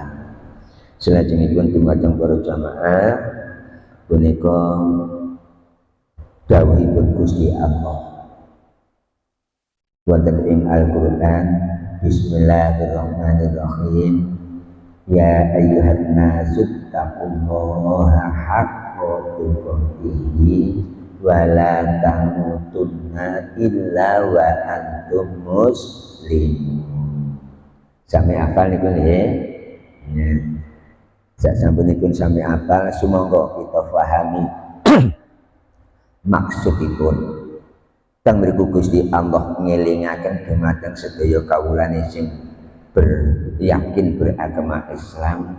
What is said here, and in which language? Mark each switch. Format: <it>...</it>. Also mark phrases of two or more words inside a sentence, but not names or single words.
<jv>Salajengipun dumateng para jamaah punika dawuhipun Gusti Allah wonten ing Al-Qur'an.</jv> <ar>بسم الله الرحمن الرحيم. يا أيها الناس اتقوا الله حق تقاته ولا تموتن إلا وأنتم مسلمون.</ar> <jv>Sami hafal niku nggih. Sasampunipun sami apal sumangga kita pahami maksudipun. Teng mriku Gusti Allah ngelingaken dumateng sedaya kawulane sing</jv> <id>beryakin beragama Islam.</id>